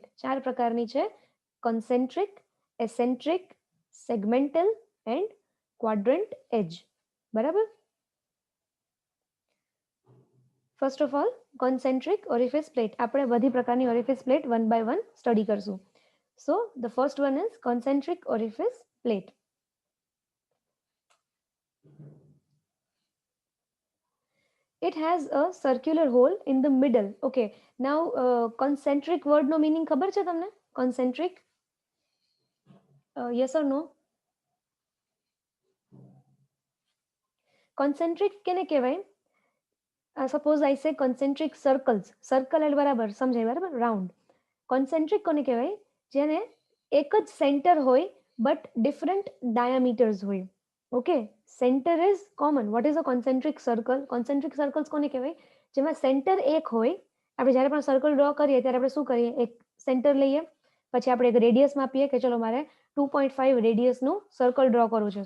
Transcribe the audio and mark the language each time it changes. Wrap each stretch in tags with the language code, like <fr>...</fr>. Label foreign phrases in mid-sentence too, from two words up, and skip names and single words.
<gu>4 પ્રકારની છે.</gu> <en>Concentric, eccentric, segmental and quadrant edge.</en> <gu>બરાબર.</gu> <en>First of all concentric orifice plate.</en> <gu>આપણે બધી પ્રકારની</gu> <en>orifice plate one by one study</en> <gu>કરશું.</gu> <en>So the first one is concentric orifice plate. It has a circular hole in the middle. Okay, now concentric word no meaning</en> <gu>ખબર છે તમને?</gu> <en>Concentric? Yes or no? Concentric</en> <gu>કેને કહેવાય?</gu> <en>Suppose I say concentric circles.</en> <gu>Circle એટલે બરાબર સમજાય, બરાબર? Round. Concentric કોને કહેવાય? જેને એક જ સેન્ટર હોય</gu> <en>but different diameters</en> <gu>હોય.</gu> <en>Okay, center is common. What is a concentric circle? concentric circles</en> <gu>કોને કહેવાય? જેમાં સેન્ટર એક હોય. આપણે જ્યારે પણ</gu> <en>circle draw</en> <gu>કરીએ ત્યારે આપણે શું કરીએ? એક સેન્ટર લઈએ, પછી આપણે એક રેડિયસ માપીએ કે ચલો મારે 2.5 રેડિયસનું</gu> <en>circle draw</en> <gu>કરવું છે.</gu>